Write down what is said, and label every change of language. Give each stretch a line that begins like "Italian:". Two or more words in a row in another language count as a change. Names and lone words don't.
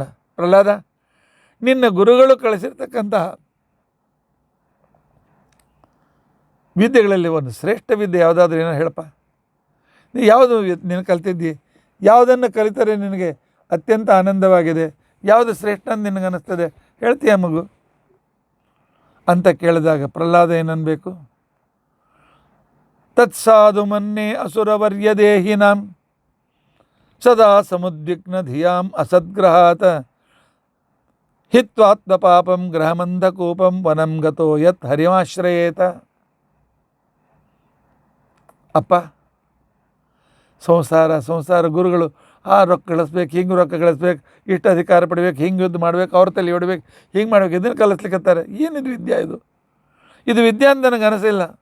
Kannada: ಪ್ರಹ್ಲಾದ, ನಿನ್ನ ಗುರುಗಳು ಕಳಿಸಿರ್ತಕ್ಕಂತಹ ವಿದ್ಯೆಗಳಲ್ಲಿ ಒಂದು ಶ್ರೇಷ್ಠ ವಿದ್ಯೆ ಯಾವುದಾದ್ರೂ ಏನೋ ಹೇಳಪ್ಪ, ನೀ ಯಾವುದು ನೀನು ಕಲ್ತಿದ್ದಿ, ಯಾವುದನ್ನು ಕಲಿತರೆ ನಿನಗೆ ಅತ್ಯಂತ ಆನಂದವಾಗಿದೆ, ಯಾವುದು ಶ್ರೇಷ್ಠ ಅಂತ ನಿನಗೆ ಅನ್ನಿಸ್ತದೆ, ಹೇಳ್ತೀಯ ಮಗು ಅಂತ ಕೇಳಿದಾಗ ಪ್ರಹ್ಲಾದ ಏನನ್ಬೇಕು?
Sanskrit: ತತ್ಸಾಧು ಮನ್ನೆ ಅಸುರವರ್ಯ ದೇಹಿನಾಂ ಸದಾ ಸಮುದ್ವಿಗ್ನ ಧಿಯಾಂ ಅಸದ್ಗ್ರಹಾತ್ ಹಿತ್ವಾತ್ಮ ಪಾಪಂ ಗ್ರಹಮಂಧಕೂಪಂ ವನಂ ಗತೋ ಯತ್ ಹರಿಮಾಶ್ರಯೇತ.
Kannada: ಅಪ್ಪ, ಸಂಸಾರ ಗುರುಗಳು ರೊಕ್ಕ ಗಳಿಸ್ಬೇಕು, ಹಿಂಗೆ ರೊಕ್ಕ ಗಳಿಸ್ಬೇಕು, ಇಷ್ಟು ಅಧಿಕಾರ ಪಡಿಬೇಕು, ಹಿಂಗೆ ಯುದ್ಧ ಮಾಡ್ಬೇಕು, ಅವ್ರ ತಲೆ ಹೊಡಿಬೇಕು, ಹಿಂಗೆ ಮಾಡ್ಬೇಕು, ಇದನ್ನು ಕಲಿಸ್ಲಿಕ್ಕತ್ತಾರೆ. ಏನಿದು ವಿದ್ಯೆ? ಇದು ವಿದ್ಯೆ ಅಂತ ನನಗೆ ಅನಿಸಿಲ್ಲ.